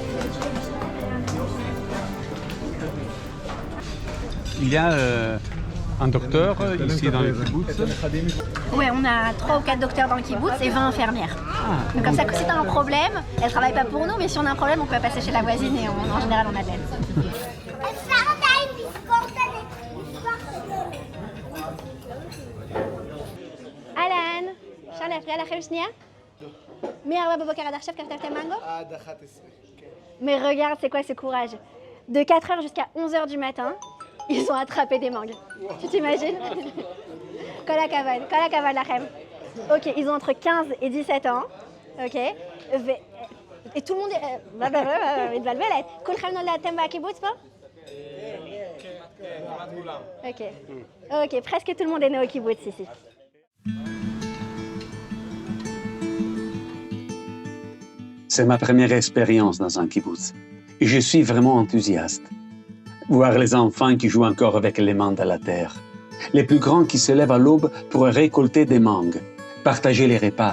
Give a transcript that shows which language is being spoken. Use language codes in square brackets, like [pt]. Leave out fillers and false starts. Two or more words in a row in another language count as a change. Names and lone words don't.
[fr] Il y a un docteur ici dans le kibbutz. Ouais, on a 3 ou 4 docteurs dans le kibbutz et 20 infirmières. Donc comme ça, si t'as un problème, elles travaillent pas pour nous, mais si on a un problème, on peut passer chez la voisine et en général, on a de l'aide. [he] אהלן, אפשר להפריע לכם שנייה? מ-4 בבוקר עד עכשיו כתבתם מנגו? עד 11. [fr] Mais regarde, c'est quoi ce courage? De 4h jusqu'à 11h du matin, ils ont attrapé des mangues. Tu t'imagines? [he] כל הכבוד לכם. [fr] Ok, ils ont entre 15 et 17 ans. Ok. Et tout le monde est... [he] מתבלבלת. כולכם נולדתם בקיבוץ פה? Ok. [fr] Ok, presque tout le monde est né au kibbutz ici. C'est ma première expérience dans un kibbutz et je suis vraiment enthousiaste. Voir les enfants qui jouent encore avec les mains dans la terre, les plus grands qui se lèvent à l'aube pour récolter des mangues, partager les repas.